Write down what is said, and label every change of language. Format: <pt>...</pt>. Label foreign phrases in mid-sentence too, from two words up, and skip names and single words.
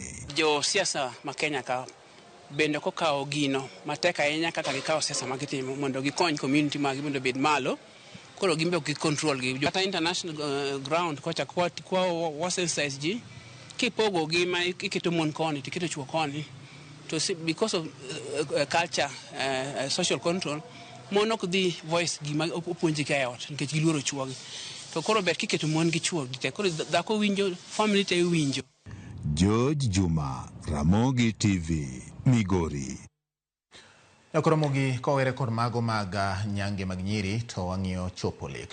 <luo>Josiasa ma Kenya ka bende kokawo gino matek ahinya kaka gikawo siasa magitimo mondo gikony community magi mondo bed malo, koro gimbe ok control gi. Kata</luo> <en>international ground</en> <luo>kocha kwa wasensitize ji kipogo gi ma iketo mon koni tiketo chuo koni.</luo> <en>To see, because of culture, social control,</en> <luo>mon ok dhi voice gima opuonji ka ot nikech giluoro chuogi. To koro ber kiketo mon gi chuo gite. Koro dhako winjo, family te winjo. George Juma, Ramogi TV, Migori. Koro Ramogi kowere kod mago mag nyange mag nyiri to wang'iyo chopo lek.</luo>